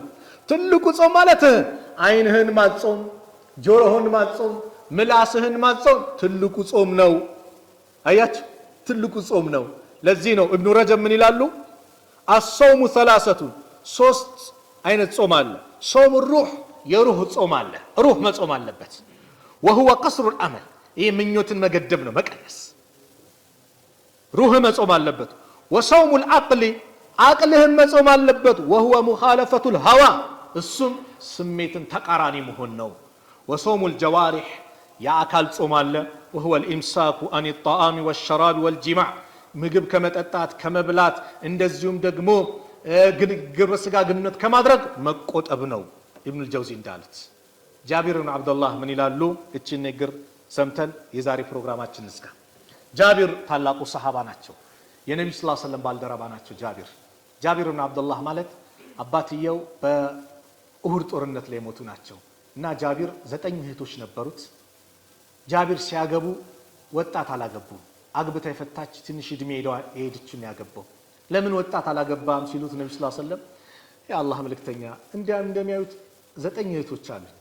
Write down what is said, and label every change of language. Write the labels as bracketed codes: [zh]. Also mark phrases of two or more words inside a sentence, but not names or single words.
[am] ትልቁ ጾም ማለት አይንህን ማጾም፣ ጆሮህን ማጾም፣ ምላስህን ማጾም ትልቁ ጾም ነው። አያችሁ ትልቁ ጾም ነው። ለዚህ ነው ኢብኑ ረጀብ ምን ይላሉ? [ar] الصوم ثلاثة [am] ሶስት አይነት ጾም አለ። ጾም ሩህ የሩህ ጾም አለ። ሩህ መጾም አለበት። [ar] وهو قصر الامل [am] ይሄ ምኞትን መገደብ ነው መቀነስ። ሩህ መጾም አለበት። [ar] وصوم العقل [am] አቅልህን መጾም አለበት። [ar] وهو مخالفة الهوى [am] እሱም ስሜትን ተቃራኒ መሆን ነው። [ar] وصوم الجوارح [am] የአካል ጾም አለ። [ar] وهو الامساك عن الطعام والشراب والجماع [am] ምግብ ከመጠጣት ከመብላት እንደዚሁም ደግሞ ግብረ ስጋ ግንኙነት ከማድረግ መቆጠብ ነው። ኢብኑ አልጀውዚ እንዳሉት ጃቢር ብን አብዱላህ ምን ይላሉ? እቺን ነገር ሰምተን የዛሬ ፕሮግራማችን እስካ ጃቢር ታላቁ ሰሃባ ናቸው። የነብዩ [ar] صلى الله عليه وسلم [am] ባልደረባ ናቸው። ጃቢር ብን አብዱላህ ማለት አባትየው በኡሁድ ጦርነት ላይ ሞቱ ናቸው እና ጃቢር 9 እህቶች ነበሩት። ጃቢር ሲያገቡ ወጣት አላገቡም። አግብታ የፈታች ትንሽ እድሜ ሄደችን ያገባው። ለምን ወጣት አላገባም ሲሉት ነብዩ [ar] صلى الله عليه وسلم [am] የአላህ መልእክተኛ እንደሚያዩት 9 እህቶች አሉ፣